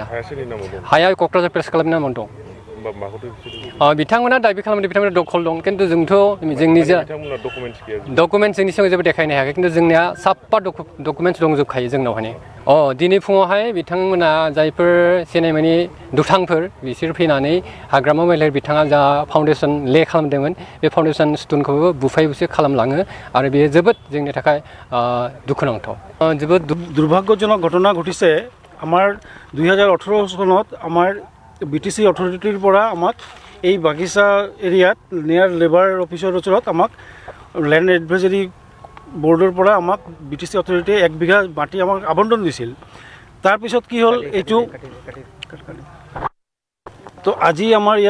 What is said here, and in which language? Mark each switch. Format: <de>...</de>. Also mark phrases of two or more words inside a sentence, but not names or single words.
<brx>हाया क'क्राझार प्रेस क्लाबनि नामाव दं बिथांमोना दाबि खालामदों बिथांमोना दखल दं खिन्थु जोंथ' जोंनि डकुमेन्ट्स जोंनि सिगाङाव जेबो देखायनो हायाखै खिन्थु जोंनिया साफा डकुमेन्ट्स दंजोबखायो जोंनावहाय दिनै फुङावहाय बिथांमोना जायफोर सिनायमोनि दुथांफोर बिसोर फैनानै हाग्रामा महिलारि बिथाङा जा फाउन्डेसन खालामदोंमोन बे फाउन्डेसन स्टुनखौबो बुफाय बुसि खालामलाङो आरो बेयो जोबोद जोंनि थाखाय दुखुनांथाव जोबोद</brx> <as>দুৰ্ভাগ্যজনক ঘটনা ঘটিছে আমাৰ 2018 চনত আমাৰ BTC অথৰিটিৰ পৰা আমাক এই বাগিচা এৰিয়াত নিয়াৰ</as> <en>labour office</en> <as>ওচৰত আমাক</as> <en>land advisory board</en> <as>পৰা আমাক BTC অথৰিটিয়ে 1 বিঘা মাটি আমাক আবণ্টন দিছিল তাৰ পিছত কি হ'ল এইটো তো আজি আমাৰ ইয়াত</as>